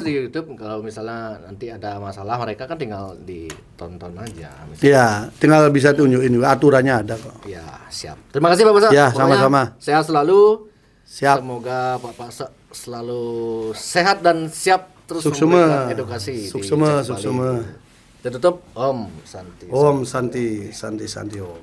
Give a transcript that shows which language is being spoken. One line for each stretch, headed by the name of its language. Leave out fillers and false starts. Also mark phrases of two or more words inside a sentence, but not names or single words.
Indonesian: terus di YouTube, kalau misalnya nanti ada masalah mereka kan tinggal ditonton aja. Misalnya. Ya, tinggal bisa tunjukin juga aturannya ada kok. Ya, siap. Terima kasih Pak Pasok. Ya, Pokoknya sama-sama. Sehat selalu. Siap. Semoga Pak Pasok selalu sehat dan siap terus Suksema. memberikan edukasi. di Suksema, Cek Bali. suksema. Kita tutup
Sanskrit: Om Santi. Om Santi, Santi, Santi Om.